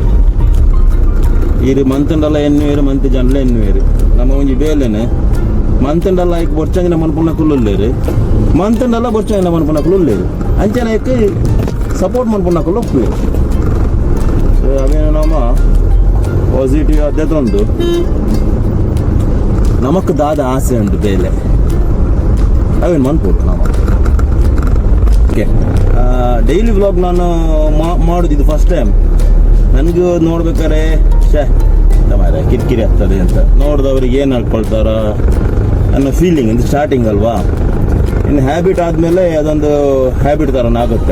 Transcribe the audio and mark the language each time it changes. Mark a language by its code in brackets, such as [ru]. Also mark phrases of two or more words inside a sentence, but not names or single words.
[tcy] ಇರು ಮಂತಂಡಲ್ಲ ಎನ್ನುವೇರು ಮಂತ್ ಜನಲ ಎನ್ನುವೇರು ನಮ್ಮ ಒಂಜಿ ಬೇಲೆನೆ ಮಂತಂಡಲ್ಲ ಈಗ ಬೊಚ್ಚಂಗಿನ ಮನ್ಪುನ ಕುಲ್ಲುಲ್ಲೇರು ಮಂತಂಡಲ್ಲ ಬೊಚ್ಚಂಗಿನ ಮನ್ಪುನ ಕುಲ್ಲುಲ್ಲೇರು ಅಂಚನ ಏಕೆ ಸಪೋರ್ಟ್ ಮನ್ಪುನ ಕುಲ್ಲು ಒಪ್ಪುಲೇರು. ಸೊ ಅವೇನು ನಮ್ಮ ಪಾಸಿಟಿವ್ ಅದೊಂದು ನಮಕ್ ದಾದ ಆಸೆ ಉಂಟು ಬೇಲೆ ಅವೇನು ಮನ್ಪೋಡು ನಾವು. [kn] ಓಕೆ, [en] daily vlog [kn] ನಾನು ಮಾಡೋದು ಇದು [en] first time. [kn] ನನಗೂ ನೋಡ್ಬೇಕಾರೆ ಮಾರ ಕಿರಿಕಿರಿ ಆಗ್ತದೆ ಅಂತ ನೋಡಿದವ್ರಿಗೆ ಏನು ಹೇಳ್ಕೊಳ್ತಾರ ಅನ್ನೋ ಫೀಲಿಂಗ್ ಇದು ಸ್ಟಾರ್ಟಿಂಗ್ ಅಲ್ವಾ. ಇನ್ನು ಹ್ಯಾಬಿಟ್ ಆದಮೇಲೆ ಅದೊಂದು ಹ್ಯಾಬಿಟ್ ಥರನೇ ಆಗುತ್ತೆ.